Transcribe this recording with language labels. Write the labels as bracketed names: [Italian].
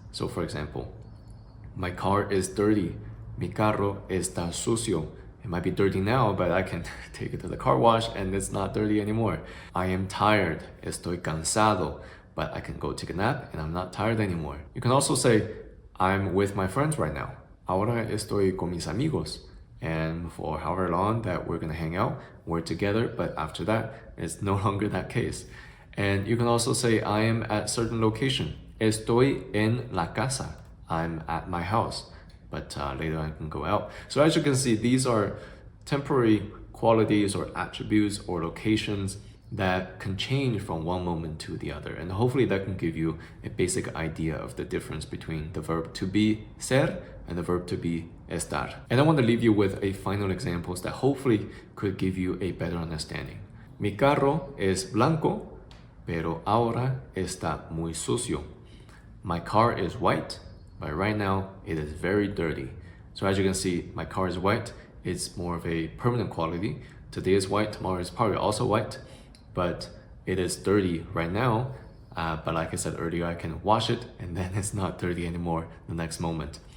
[English] So for example, my car is dirty. [Spanish] Mi carro está sucio. [English] It might be dirty now, but I can take it to the car wash and it's not dirty anymore. I am tired. [Spanish] Estoy cansado. [English] But I can go take a nap and I'm not tired anymore. You can also say, I'm with my friends right now. [Spanish] Ahora estoy con mis amigos. [English] And for however long that we're gonna hang out, we're together, but after that, it's no longer that case. And you can also say, I am at certain location. [Spanish] Estoy en la casa. [English] I'm at my house, but later I can go out. So as you can see, these are temporary qualities or attributes or locations that can change from one moment to the other. And hopefully that can give you a basic idea of the difference between the verb to be, ser, and the verb to be, estar. And I want to leave you with a final examples that hopefully could give you a better understanding. [Spanish] Mi carro es blanco, pero ahora está muy sucio. [English] My car is white, but right now it is very dirty. So as you can see, my car is white. It's more of a permanent quality. Today is white, tomorrow is probably also white. But it is dirty right now, but like I said earlier, I can wash it and then it's not dirty anymore the next moment.